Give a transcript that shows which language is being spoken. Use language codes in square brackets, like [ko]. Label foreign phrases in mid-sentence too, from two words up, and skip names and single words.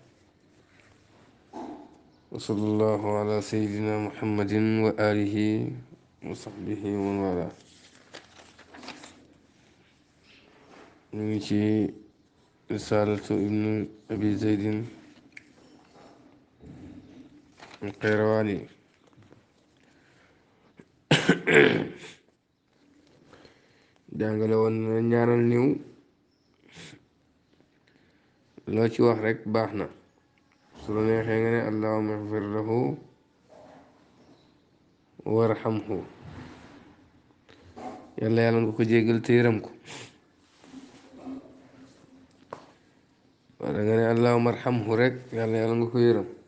[ar] وصلى الله على سيدنا محمد وآله وصحبه ومن والاه. نيجي رسالة ابن أبي زيد القيرواني. [wo] jàngale woon na ñaanal niw loo ci wax rek baax na su la neexee nga ne [ar] اللهم اغفر له وارحمه [wo] yàlla yàlla nga ko jéggal te yërëm ko, wala nga ne [ar] اللهم ارحمه [wo] rek yàlla yàlla nga ko yërëm.